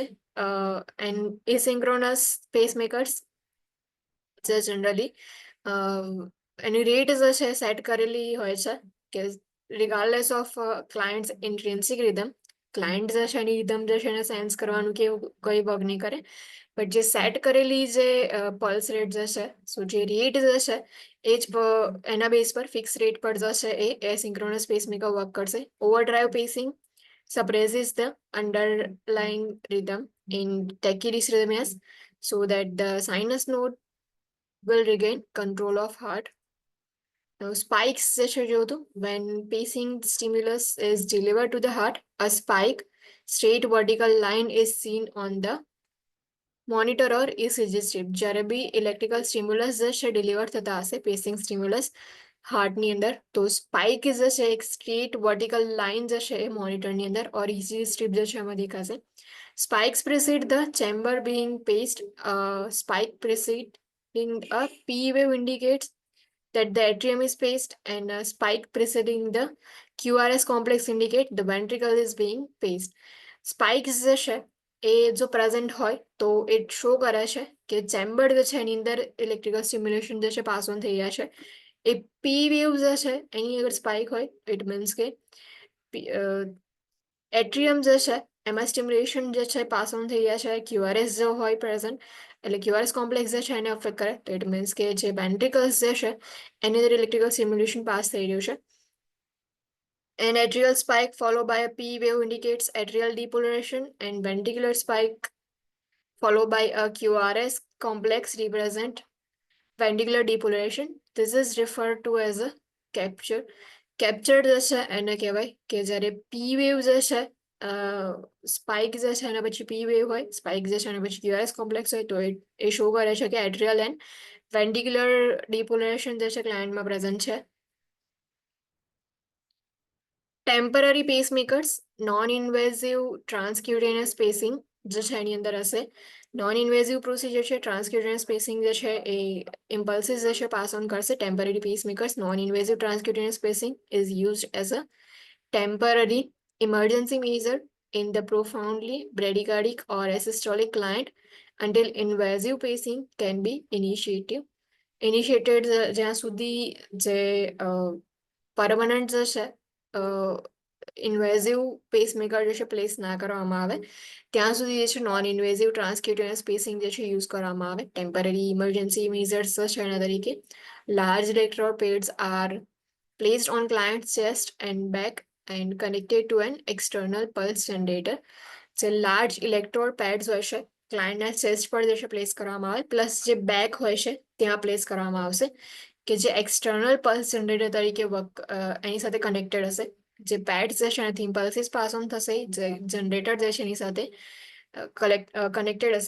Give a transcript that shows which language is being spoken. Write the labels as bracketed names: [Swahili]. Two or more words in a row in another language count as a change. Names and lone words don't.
[English] and asynchronous pacemakers [Gujarati] જે જનરલી એની રેટ જે છે સેટ કરેલી હોય છે કે [English] regardless of clients intrinsic rhythm [Gujarati] ક્લાયન્ટ જે છે એની રિધમ જે છે એને સેન્સ કરવાનું કે એવું કંઈ વર્ક નહીં કરે બટ જે સેટ કરેલી જે [English] pulse rate [Gujarati] જે છે સો જે રેટ જે છે એ જ એના બેઝ પર [English] fix rate [Gujarati] પર જે છે એ [English] asynchronous pacemaker [Gujarati] વર્ક કરશે. [English] overdrive pacing suppresses the underlying rhythm in tachydysrhythmias so that the sinus node will regain control of heart. Now, spikes [Gujarati] જે છે જોતું [English] when pacing stimulus is delivered to the heart, a spike straight vertical line is seen on the monitor or ECG strip. [Gujarati] જ્યારે બી [English] electrical stimulus [Gujarati] જે છે ડિલિવર થતા હશે [English] pacing stimulus [Gujarati] હાર્ટની અંદર તો સ્પાઇક જે છે એક [English] straight vertical line [Gujarati] જે છે એ મોનિટરની અંદર [English] or ECG strip [Gujarati] જે છે એમાં દેખાશે. [English] Spikes precede the chamber being paced. Spike preceding a P wave indicates that the atrium is paced, and a spike preceding the QRS complex indicate the ventricle is being paced. [Gujarati] Spikes જે છે એ જો પ્રેઝન્ટ હોય તો એ શો કરે છે કે ચેમ્બર જે છે એની અંદર [English] electrical stimulation [Gujarati] જે છે [English] pass on [Gujarati] થઈ રહ્યા છે. એ [English] P wave [Gujarati] જે છે એની અગર સ્પાઇક હોય [English] it means [Gujarati] કે એટ્રિયમ જે છે એમાં સ્ટિમ્યુલેશન જે છે [English] pass on [Gujarati] થઈ રહ્યા છે. ક્યુઆરએસ જો હોય પ્રેઝન્ટ એટલે [English] QRS complex [Gujarati] જે છે એને અફેક્ટ કરે તો [English] it means [Gujarati] કે જે વેન્ટ્રિકલ્સ જે છે એની અંદર [English] electrical stimulation pass [Gujarati] થઈ રહ્યું છે. [English] An atrial spike followed by a P wave indicates atrial depolarization, and ventricular spike followed by a QRS complex represent ventricular depolarization. This is referred to as a capture. [Gujarati] Capture જે છે એને કહેવાય કે જ્યારે [English] P wave [Gujarati] જે છે સ્પાઇક જે છે એના પછી [English] P wave [Gujarati] હોય સ્પાઇક જે છે એના પછી [English] QRS complex [Gujarati] હોય તો એ શો કરે છે કે [English] atrial and ventricular depolarization [Gujarati] જે છે ક્લાયન્ટમાં પ્રેઝન્ટ છે. [English] temporary pacemakers non invasive transcutaneous spacing [Gujarati] જે છે એની અંદર હશે. [English] non invasive procedure છે. transcutaneous spacing [Gujarati] જે છે એ ઇમ્પલ્સિસ જે છે [English] pass on [Gujarati] કરશે. [English] temporary pacemakers non invasive transcutaneous spacing is used as a temporary emergency measure in the profoundly bradycardic or asystolic client until invasive pacing can be initiated [Gujarati] જ્યાં સુધી જે પરમનન્ટ જે છે [English] invasive pacemaker [Gujarati] જે છે પ્લેસ ના કરવામાં આવે ત્યાં સુધી જે છે [English] non invasive transcutaneous spacing [Gujarati] જે છે યુઝ કરવામાં આવે. [English] temporary emergency measures [Gujarati] છે એના તરીકે [English] large electrode pads are placed on client's chest and back and connected to an external pulse generator. [Gujarati] જે [English] large electrode pads [Gujarati] હોય છે ક્લાયન્ટના ચેસ્ટ પર જે છે પ્લેસ કરવામાં આવે પ્લસ જે બેક હોય છે ત્યાં પ્લેસ કરવામાં આવશે કે જે [English] external pulse generator [Gujarati] તરીકે એની સાથે કનેક્ટેડ હશે. જે પેડ્સ જે છે એનાથી ઇમ્પલ્સીસ પાસ ઓન થશે, જે જનરેટર જે છે એની સાથે connected હશે.